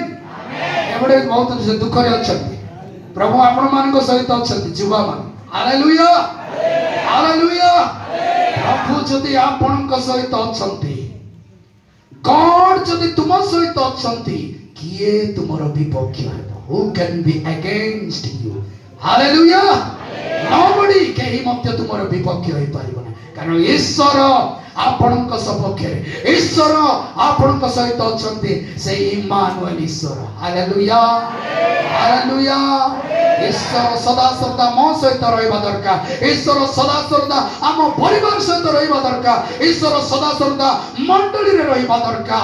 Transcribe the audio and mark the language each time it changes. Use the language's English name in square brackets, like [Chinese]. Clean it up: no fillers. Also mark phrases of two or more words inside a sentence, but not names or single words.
[Odia] ଏପଟେ ବହୁତ ଦୁଃଖରେ ଅଛନ୍ତି, ପ୍ରଭୁ ଆପଣ ମାନଙ୍କ ସହିତ ଅଛନ୍ତି ଯୁବାମାନେ। ହାଲେଲୁୟା। ହାଲେଲୁୟା। ପ୍ରଭୁ ଯଦି ଆପଣଙ୍କ ସହିତ ଅଛନ୍ତି, ଗଡ୍ ଯଦି ତୁମ ସହିତ ଅଛନ୍ତି, କିଏ ତୁମର ବିପକ୍ଷ ହେବ? [English] Who can be against you? [Odia] ହାଲେଲୁୟା। Nobody, କେହି ମଧ୍ୟ ତୁମର ବିପକ୍ଷ ହେଇପାରିବ ନାହିଁ, କାରଣ ଈଶ୍ୱର ଆପଣଙ୍କ ସପକ୍ଷରେ, ଈଶ୍ୱର ଆପଣଙ୍କ ସହିତ ଅଛନ୍ତି, ସେଇ ଇମାନୁଏଲ ଈଶ୍ୱର। ହାଲେଲୁୟା। ହାଲେଲୁୟା। ଈଶ୍ୱର ସଦାସର୍ବଦା ମୋ ସହିତ ରହିବା ଦରକାର, ଈଶ୍ୱର ସଦାସର୍ବଦା ଆମ ପରିବାର ସହିତ ରହିବା ଦରକାର, ଈଶ୍ୱର ସଦାସର୍ବଦା ମଣ୍ଡଳୀରେ ରହିବା ଦରକାର।